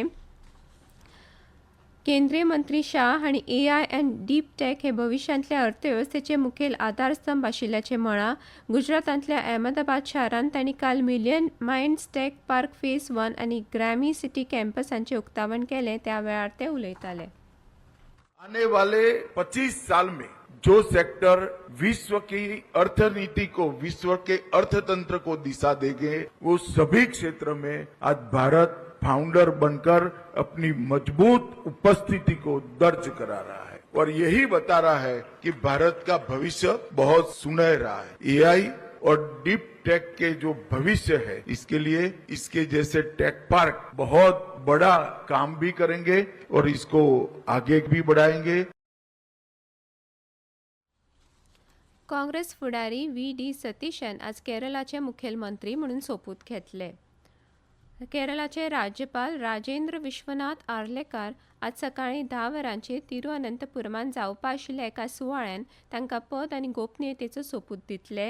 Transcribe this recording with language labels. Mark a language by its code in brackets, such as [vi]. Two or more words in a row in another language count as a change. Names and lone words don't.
[kok] केंद्रीय मंत्री शाह हांणी AI आनी [en] deep tech [kok] हे भविश्यांतल्या अर्थवेवस्थेचे मुखेल आधारस्तंभ आशिल्ल्याचें म्हळां। गुजरातांतल्या अहमदाबाद शारांत तांणी काल मिलियन मायंड्स टेक पार्क फेज 1 आनी ग्रॅमी सिटी कॅम्पस हांचें उक्तावण केलें। त्या वेळार ते उलयताले। [hi] आने वाले 25 साल में जो सेक्टर विश्व की अर्थनीति को, विश्व के अर्थतंत्र को दिशा देंगे, वो सभी क्षेत्र में आज भारत फाउंडर बनकर अपनी मजबूत उपस्थिति को दर्ज करा रहा है और यही बता रहा है कि भारत का भविष्य बहुत सुनहरा है। AI और [en] deep tech [hi] के जो भविष्य है, इसके लिए इसके जैसे [en] tech park [hi] बहुत बड़ा काम भी करेंगे और इसको आगे भी बढ़ाएंगे। [kok] काँग्रेस फुडारी व्ही.डी. सतीशन आज केरळाचे मुखेलमंत्री म्हणून सोपूत घेतले। केरळाचे राज्यपाल राजेंद्र विश्वनाथ आर्लेकर आज सकाळी 10 वरांचेर तिरुअनंतपुरमांत जावपा आशिल्ल्या एका सुवाळ्यान तांकां पद आनी गोपनीयतेचो सोपूत दितले।